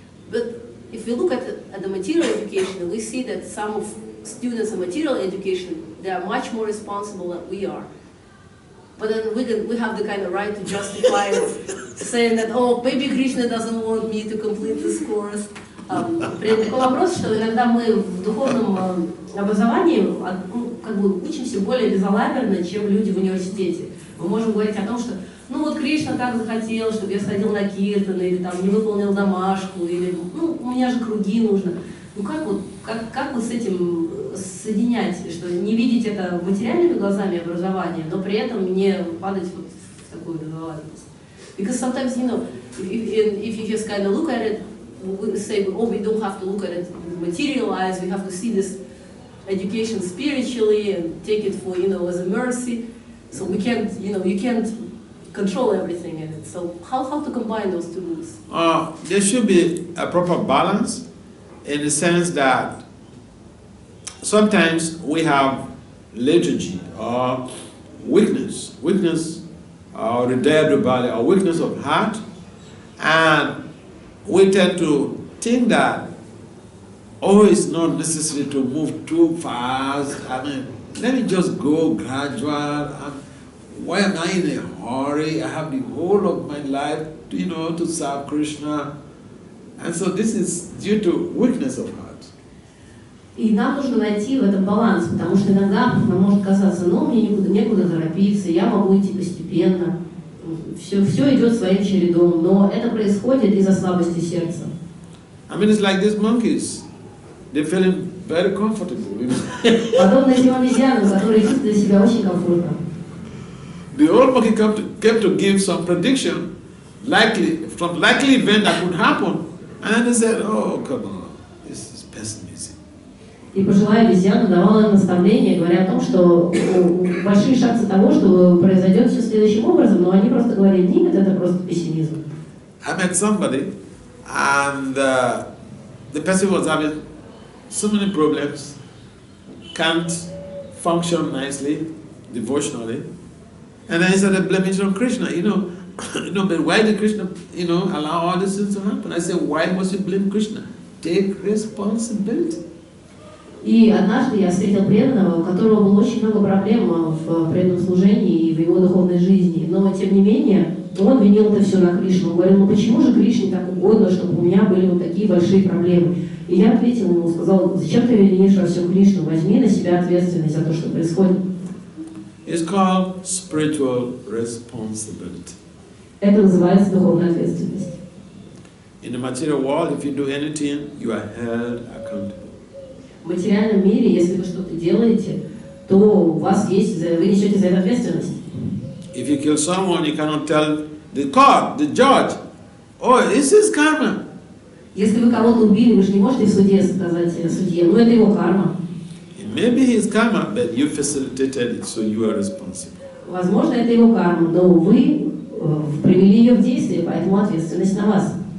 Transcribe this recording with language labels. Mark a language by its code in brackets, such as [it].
[en] But if we look at the material education, we see that some of students in material education, they are much more responsible than we are. But then we have the kind of right to justify it, saying that, oh, maybe Krishna doesn't want me to complete this course. [ru] При этом такой вопрос, что иногда мы в духовном образовании как бы учимся более безалаберно, чем люди в университете. Мы можем говорить о том, что ну вот Кришна так захотел, чтобы я сходил на киртан, или там не выполнил домашку, или ну у меня же круги нужно. Ну как вот с этим соединять, что не видеть это материальными глазами образования, но при этом не падать вот в такую безалаберность? [en] Because sometimes, you know, if you just kind of look at it, we say, oh, we don't have to look at it materialized, we have to see this education spiritually and take it for, you know, as a mercy. So we can't, you know, you can't control everything in it. So how to combine those two rules? There should be a proper balance in the sense that sometimes we have liturgy or weakness or hridaya or weakness of heart, and we tend to think that, oh, it's not necessary to move too fast. I mean, let me just go gradual. Why am I in a hurry? I have the whole of my life, you know, to serve Krishna. And so this is due to weakness of heart. [ru] И нам нужно найти в этом баланс, потому что иногда нам может казаться, ну, мне некуда торопиться, я могу идти постепенно. Все идет своим чередом, но это происходит из-за слабости сердца. [en] I mean, it's like these monkeys. They're feeling very comfortable. You know? [ru] Подобно этим обезьянам, которые чувствуют себя очень комфортно. [en] The old monkey came to give some prediction, likely event that could happen, and then they said, "Oh, come on, this is pessimism." [ru] И пожилая обезьяна давала им наставление, говоря о том, что большие шансы того, что произойдет все следующим образом, но они просто говорили, нет, это просто пессимизм. [en] I met somebody, and the person was having so many problems, can't function nicely, devotionally, and then he started blaming it on Krishna. You know, but why did Krishna, allow all these things to happen? I said, why must you blame Krishna? Take responsibility. [ru] И однажды я встретил преданного, у которого было очень много проблем в преданном служении и в его духовной жизни, но тем не менее он винил это все на Кришну. Он говорил, ну почему же Кришне так угодно, чтобы у меня были вот такие большие проблемы? И я ответил ему, сказал, зачем ты винишь во всем Кришну? Возьми на себя ответственность за то, что происходит. [en] It's called spiritual responsibility. [ru] Это называется духовная ответственность. [en] In the material world, if you do anything, you are held accountable. [ru] В материальном мире, если вы что-то делаете, то у вас есть, вы несете за это ответственность. [en] If you kill someone, you cannot tell the court, the judge, oh, this is karma. [ru] Если вы кого-то убили, вы же не можете в суде сказать судье, ну это его карма. [en] It may be his karma, but you facilitated it, so you are responsible. [ru] Возможно, это его карма, но вы привели ее в действие, поэтому ответственность на вас.